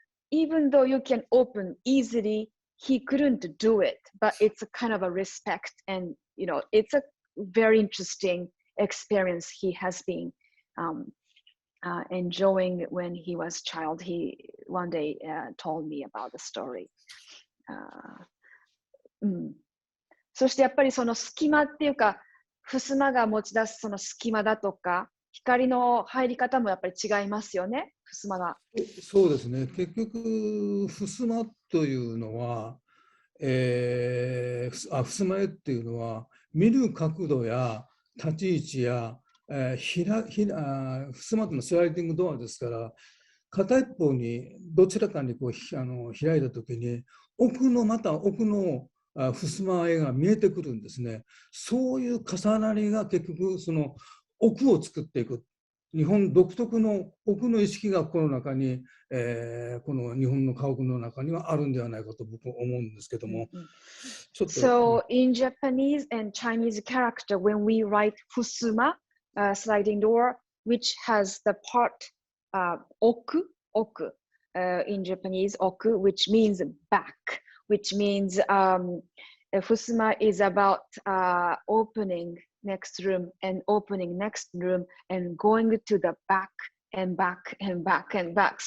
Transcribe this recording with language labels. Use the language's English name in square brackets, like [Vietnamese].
[English] Even though you can open easily, he couldn't do it, but it's a kind of a respect, and you know, it's a very interesting experience he has been enjoying when he was a child. He one day told me about the story. [Japanese] そしてやっぱりその隙間っていうか、襖が持ち出すその隙間だとか、光の入り方もやっぱり違いますよね、襖が。そうですね。結局、襖というのは、襖絵っていうのは、見る角度や立ち位置や、襖というのはスライディングドアですから、片一方にどちらかにこう開いたときに、また奥の襖絵が見えてくるんですね。そういう重なりが結局その奥を作っていく。日本独特の奥の意識がこの中に、この日本の家屋の中にはあるんではないかと僕は思うんですけども。 [English] So in Japanese and Chinese character, when we write fusuma, sliding door, which has the part oku, in Japanese, oku, which means back, which means fusuma is about opening next room and opening next room and going to the back and back and back and back.